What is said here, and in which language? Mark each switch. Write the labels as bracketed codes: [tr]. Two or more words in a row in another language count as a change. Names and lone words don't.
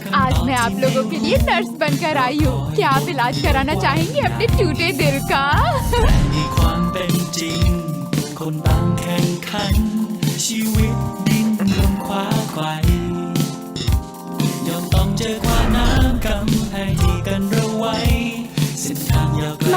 [hi] आज मैं आप लोगों के लिए नर्स बनकर आई हूँ। क्या आप इलाज कराना चाहेंगे अपने टूटे दिल का? [th] มีความเป็นจริงคนต่างแข่งขันชีวิตดิ้นรนคว้าไขว่ย่อมต้องเจอความน้ำกำแพงที่กันเราไว้เส้นทางยาวไกล